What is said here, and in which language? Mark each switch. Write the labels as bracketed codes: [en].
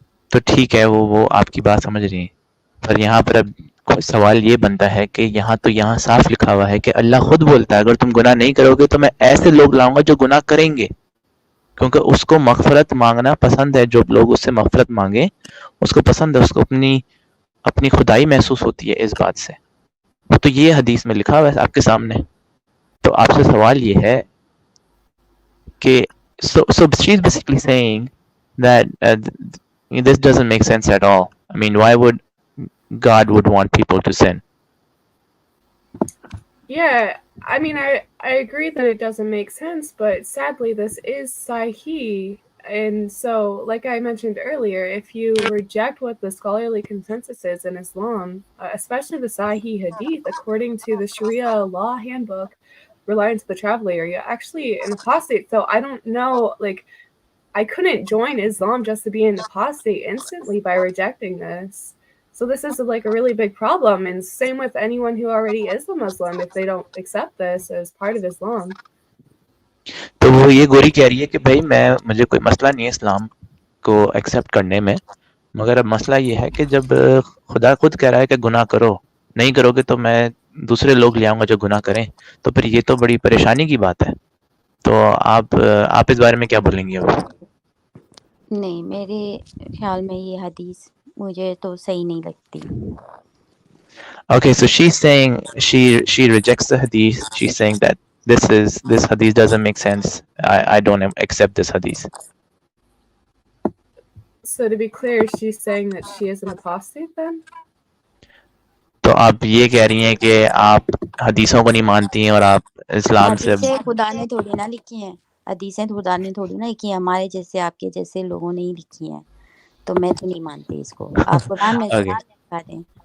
[hi] तो ठीक है, वो आपकी बात समझ रही हैं, पर यहाँ पर अब सवाल ये बनता है कि यहाँ साफ लिखा हुआ है कि अल्लाह खुद बोलता है, अगर तुम गुनाह नहीं करोगे तो मैं ऐसे लोग लाऊंगा जो गुनाह करेंगे, क्योंकि उसको मग़फ़िरत मांगना पसंद है। जो लोग उससे मग़फ़िरत मांगे उसको पसंद है, उसको अपनी खुदाई महसूस होती है इस बात से। तो ये हदीस में लिखा हुआ है आपके सामने। तो आपसे सवाल ये है कि [en] so she's basically saying that this doesn't make sense at all. I mean, why would God would want people to sin? Yeah, I mean, I agree that it doesn't make sense, but sadly, this is Sahih. And so, like I mentioned earlier, if you reject what the scholarly consensus is in Islam, especially the Sahih Hadith, according to the Sharia law handbook relating to the travel area, actually an apostate. So I don't know, like, I couldn't join Islam just to be an apostate instantly by rejecting this. So this is like a really big problem, and same with anyone who already is a Muslim if they don't accept this as part of Islam. [hi] तो वो ये गोरी कह रही है कि भाई मुझे कोई मसला नहीं है इस्लाम को एक्सेप्ट करने में, मगर अब मसला ये है कि जब खुदा खुद कह रहा है कि गुनाह करो, नहीं करोगे तो मैं दूसरे लोग ले आऊंगा जो गुनाह करें, तो फिर ये तो बड़ी परेशानी की बात है। तो आप इस बारे में क्या बोलेंगी अब? नहीं, मेरे ख्याल में ये हदीस मुझे तो सही नहीं लगती। [en] Okay, so she's saying she rejects the hadith. She's saying that this hadith doesn't make sense. I don't accept this hadith. So to be clear, she's saying that she is an apostate then? [hi] तो आप ये कह रही हैं कि आप हदीसों को नहीं मानती हैं और आप इस्लाम से हदीसें खुदा ने थोड़ी ना लिखी हैं, हदीसें खुदा ने थोड़ी ना लिखी हैं, हमारे जैसे आपके जैसे लोगों ने ही लिखी हैं। तो मैं तो नहीं मानती इसको। आप कुरान में से दिखा दें।